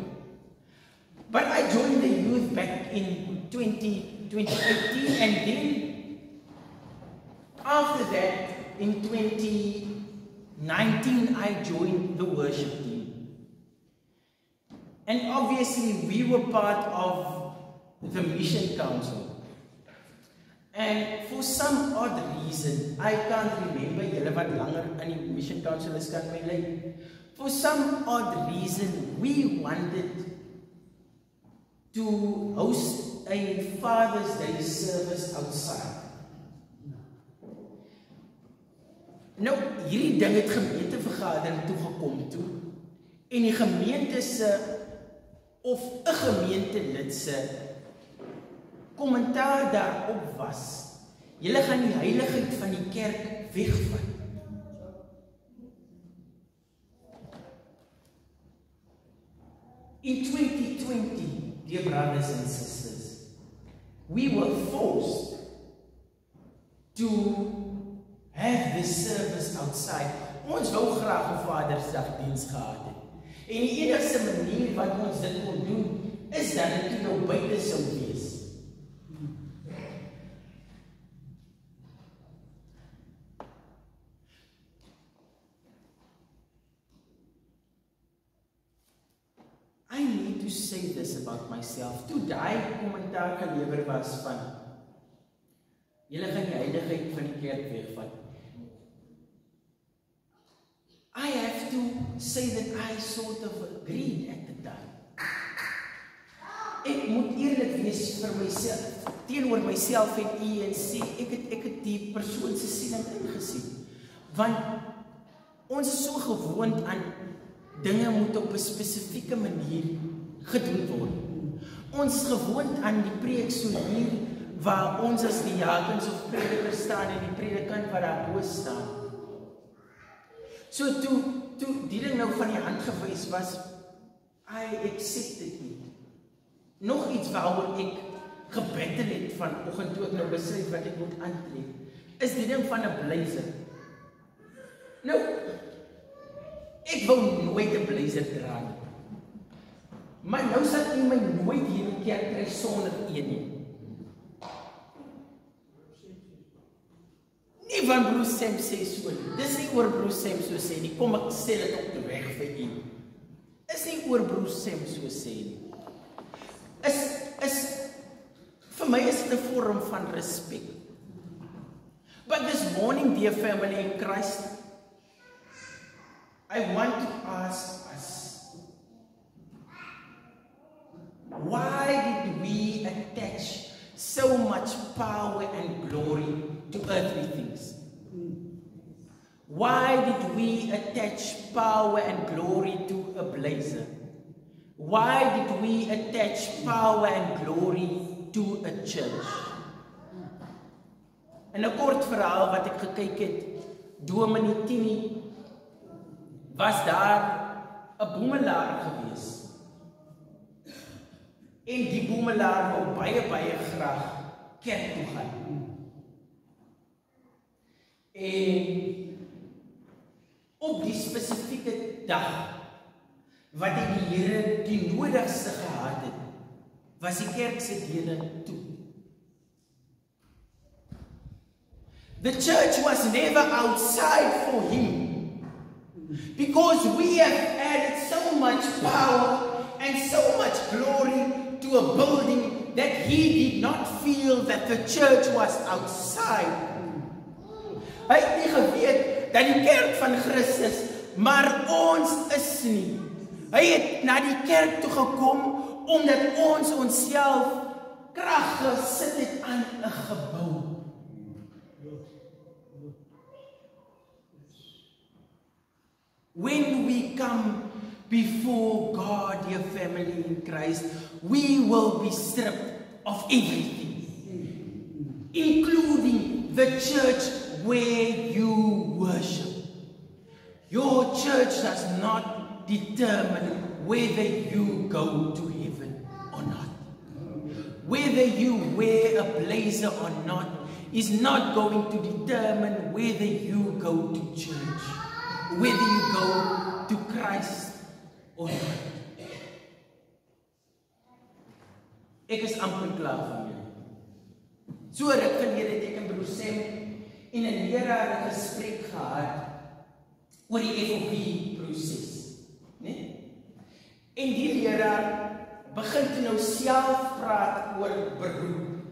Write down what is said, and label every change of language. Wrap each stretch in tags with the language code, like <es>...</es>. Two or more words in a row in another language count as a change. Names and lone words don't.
<en>But I joined the youth back in 2018, and then after that in 2019 I joined the worship team. And obviously we were part of the mission council. And for some odd reason, I can't remember,</en> <af>julle wat langer in die</af> <en>mission council</en> <af>is kan my lei.</af> <en>For some odd reason, we wanted to host a Father's Day service outside.</en> <af>Nou, hierdie ding het gemeentevergadering toe gekom toe, en die gemeente se of 'n gemeentelid se kommentaar daarop was, Julle gaan die heiligheid van die kerk wegvat.</af> <en>In 2020, dear brothers and sisters, we were forced to have this service outside.</en> <af>Ons wou graag 'n Vadersdagdiens gehad het. En die enigste manier wat ons dit kon doen, is dat dit nou buite sou wees.</af> <en>I need to say this about myself.</en> <af>Toe daai kommentaar gelewer was van julle gaan die heiligheid van die kerk wegvat.</af> <en>I have to say that I sort of agreed at the time.</en> <af>Ek moet eerlik wees vir myself, teenoor myself en u en sê, ek het die persoon se siening ingesien. Want ons is so gewoond aan dinge moet op 'n spesifieke manier gedoen word. Ons is gewoond aan die preek so hier, waar ons as die diakens of predikers staan en die predikant wat daar bo staan. So toe die ding nou van die hand gewys was,</af> <en>I accepted it.</en> <af>Nog iets waaroor ek gebattle het vanoggend toe ek nou besluit wat ek moet aantrek, is die ding van 'n blazer. Nou, ek wou nooit 'n blazer dra nie. Maar nou sal jy my nooit hier in die kerk kry sonder een nie. Nie van Bruce Sam sê so nie. Dis nie oor Bruce Sam so sê nie. Kom ek sê dit op die weg vir u. Is nie oor Bruce Sam so sê nie. Vir my is dit 'n vorm van respek.</af> <en>But this morning, dear family in Christ, I want to ask us, why did we attach so much power and glory to earthly things? Why did we attach power and glory to a blazer? Why did we attach power and glory to a church?</en> <af>In 'n kort verhaal wat ek gekyk het, Dominee Tini, was daar 'n boemelaar gewees. En die boemelaar wou baie graag kerk toe gaan. En op die spesifieke dag wat die Here die nodigste gehad het, was die kerk se deure toe.</af> <en>The church was never outside for him, because we have added so much power and so much glory to a building that he did not feel that the church was outside.</en> <af>Hy het nie geweet dat die kerk van Christus, maar ons is nie. Hy het na die kerk toe gekom omdat ons onsself krag gesit het aan 'n gebou.</af> <en>When we come before God, dear family in Christ, we will be stripped of everything, including the church where you worship. Your church does not determine whether you go to heaven or not. Whether you wear a blazer or not is not going to determine whether you go to church, whether you go to Christ or not.</en> <af>Ek is amper klaar van julle. So ruk gelede het ek en broer Sam en 'n leraar 'n gesprek gehad oor die FOP-proses, né? En die leraar begin toe nou self praat oor beroep.</af>